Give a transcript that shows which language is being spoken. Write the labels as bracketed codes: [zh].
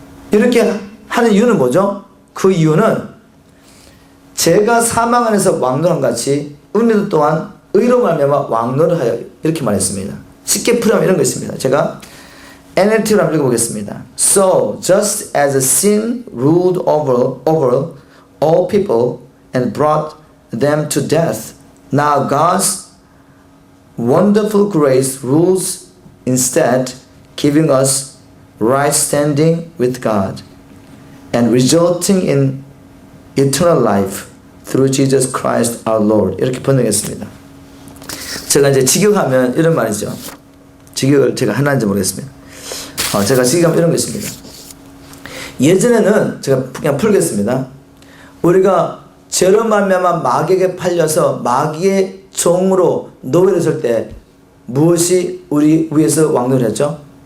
[ko] 이렇게 하는 이유는 뭐죠? 그 이유는 죄가 사망 안에서 왕노릇한 같이 은혜도 또한 의로 말미암아 왕노릇하여, 이렇게 말했습니다. 쉽게 풀이하면 이런 거 있습니다. 제가 NLT로 한번 읽어보겠습니다. [en] So, just as sin ruled over all people and brought them to death, now God's wonderful grace rules instead, giving us right standing with God and resulting in eternal life through Jesus Christ our Lord. [ko] 이렇게 번역했습니다. 제가 이제 직역하면 이런 말이죠. 직역을 제가 하나인지 모르겠습니다. 제가 직역하면 이런 것입니다. 예전에는 제가 그냥 풀겠습니다. 우리가 죄로 말미암아 마귀에게 팔려서 마귀의 종으로 노예를 설 때 무엇이 우리 위에서 왕노릇했죠?